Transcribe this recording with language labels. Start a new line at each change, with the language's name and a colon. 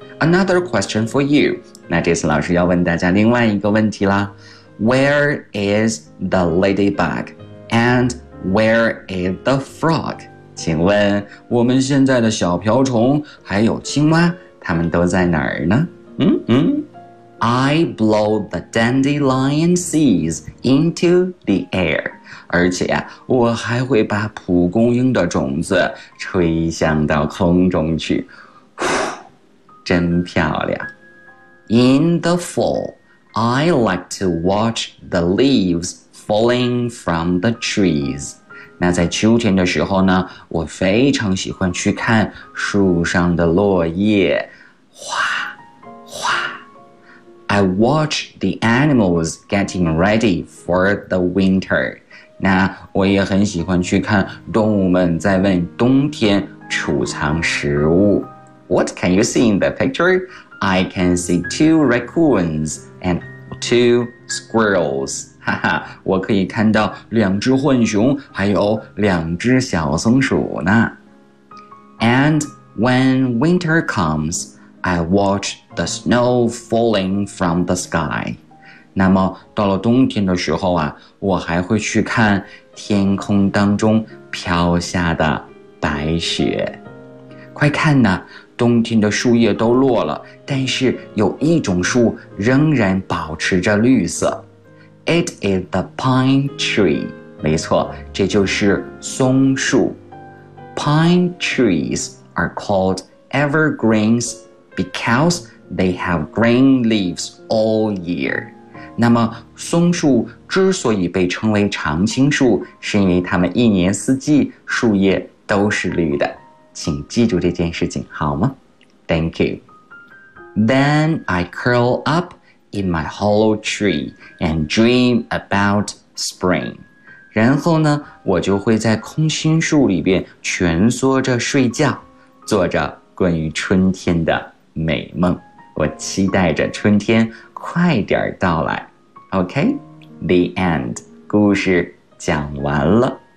English: Another question for you.
Chinese: 那这次老师要问大家另外一个问题啦。
English: Where is the ladybug? And where is the frog?
Chinese: 请问我们现在的小瓢虫还有青蛙，它们都在哪儿呢？
English: I blow the dandelion seeds into the air.
Chinese: 而且啊，我还会把蒲公英的种子吹向到空中去。真漂亮。
English: In the fall, I like to watch the leaves falling from the trees.
Chinese: 那在秋天的时候呢，我非常喜欢去看树上的落叶。哗哗。
English: I watch the animals getting ready for the winter.
Chinese: 那我也很喜欢去看动物们在为冬天储藏食物。
English: What can you see in the picture? I can see two raccoons and two squirrels.
Chinese: 哈哈，我可以看到两只浣熊还有两只小松鼠呢。
English: And when winter comes,I watch the snow falling from the sky.
Chinese: 那么到了冬天的时候啊，我还会去看天空当中飘下的白雪。快看呐，冬天的树叶都落了，但是有一种树仍然保持着绿色。
English: It is the pine tree.
Chinese: 没错，这就是松树。
English: Pine trees are called evergreensBecause they have green leaves all year.
Chinese: 那么松树之所以被称为常青树，是因为它们一年四季树叶都是绿的。请记住这件事情好吗？
English: Thank you. Then I curl up in my hollow tree and dream about spring.
Chinese: 然后呢，我就会在空心树里边蜷缩着睡觉，做着关于春天的美梦，我期待着春天快点到来。
English: OK, the end,
Chinese: 故事讲完了。